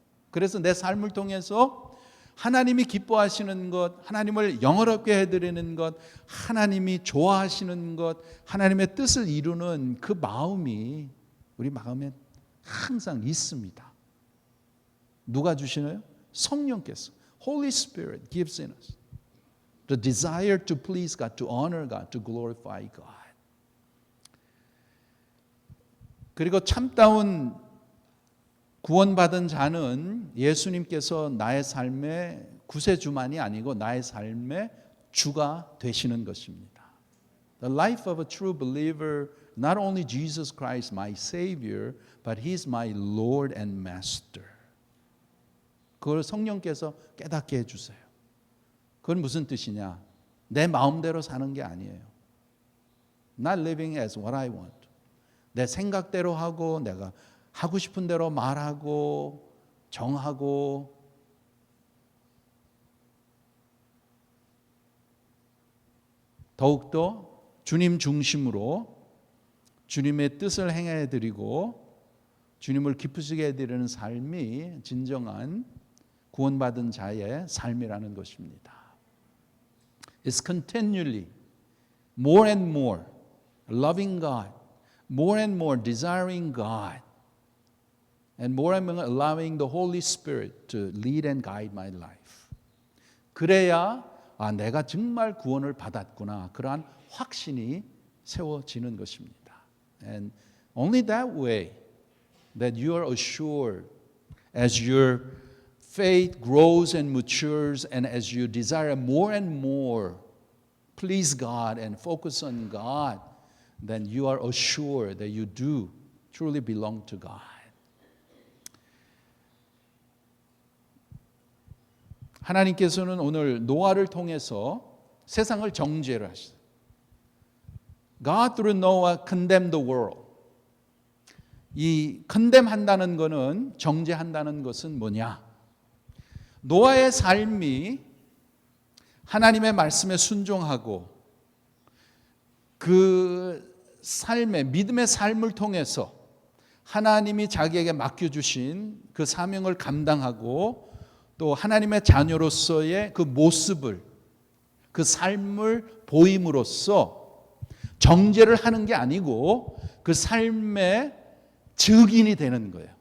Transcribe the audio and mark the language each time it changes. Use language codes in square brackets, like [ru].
[ko] 그래서 내 삶을 통해서 하나님이 기뻐하시는 것, 하나님을 영화롭게 해드리는 것, 하나님이 좋아하시는 것, 하나님의 뜻을 이루는 그 마음이 우리 마음에 항상 있습니다. 누가 주시나요? 성령께서. [en] Holy Spirit gives in us the desire to please God, to honor God, to glorify God. [ko] 그리고 참다운 구원받은 자는 예수님께서 나의 삶의 구세주만이 아니고 나의 삶의 주가 되시는 것입니다. [en] The life of a true believer, not only Jesus Christ my Savior, but He is my Lord and Master. [ko] 그걸 성령께서 깨닫게 해주세요. 그건 무슨 뜻이냐? 내 마음대로 사는 게 아니에요. [en] Not living as what I want. [ko] 내 생각대로 하고 내가 하고 싶은 대로 말하고 정하고 더욱더 주님 중심으로 주님의 뜻을 행해 드리고 주님을 기쁘시게 해드리는 삶이 진정한 구원받은 자의 삶이라는 것입니다. [en] It's continually more and more loving God, more and more desiring God, and more and more allowing the Holy Spirit to lead and guide my life. [ko] 그래야 내가 정말 구원을 받았구나. 그러한 확신이 세워지는 것입니다. [en] And only that way that you are assured as your faith grows and matures and as you desire more and more please God and focus on God, then you are assured that you do truly belong to God. [ko] 하나님께서는 오늘 노아를 통해서 세상을 정죄를 하시죠. [en] God through Noah condemned the world. [ko] 이 condemn한다는 것은 정죄한다는 것은 뭐냐? 노아의 삶이 하나님의 말씀에 순종하고 그 삶의 믿음의 삶을 통해서 하나님이 자기에게 맡겨주신 그 사명을 감당하고 또 하나님의 자녀로서의 그 모습을 그 삶을 보임으로써 정죄를 하는 게 아니고 그 삶의 증인이 되는 거예요.